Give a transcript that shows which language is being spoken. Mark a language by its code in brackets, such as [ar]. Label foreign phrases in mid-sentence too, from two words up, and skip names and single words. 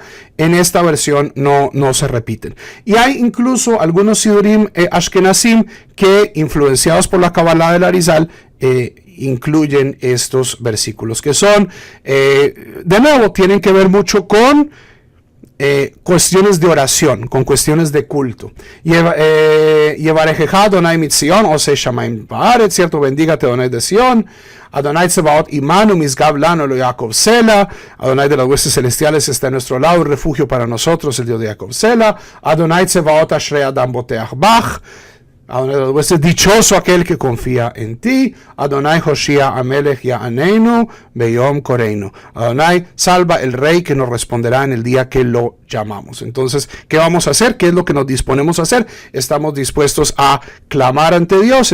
[es] En esta versión no se repiten. Y hay incluso algunos [he] סידורים אשכנזים [es] que, influenciados por la Kabbalah del Arizal, incluyen estos versículos, que son, de nuevo, tienen que ver mucho con cuestiones de oración, con cuestiones de culto. [he] יברכך אדוני מציון, עושה שמים וארץ, [es] cierto, bendígate Adonai de Sion, [he] אדוני צבאות עמנו, משגב לנו, לו יעקב סלה, [es] Adonai de las huestes celestiales está a nuestro lado, refugio para nosotros, el Dios de Jacob Sela, [he] אדוני צבאות אשרי אדם בוטח בך. [es] Adonai de los huestes, dichoso aquel que confía en ti. [he] אדוני הושיעה המלך יעננו ביום קראנו. [es] Adonai, salva el rey que nos responderá en el día que lo llamamos. Entonces, ¿qué vamos a hacer? ¿Qué es lo que nos disponemos a hacer? Estamos dispuestos a clamar ante Dios.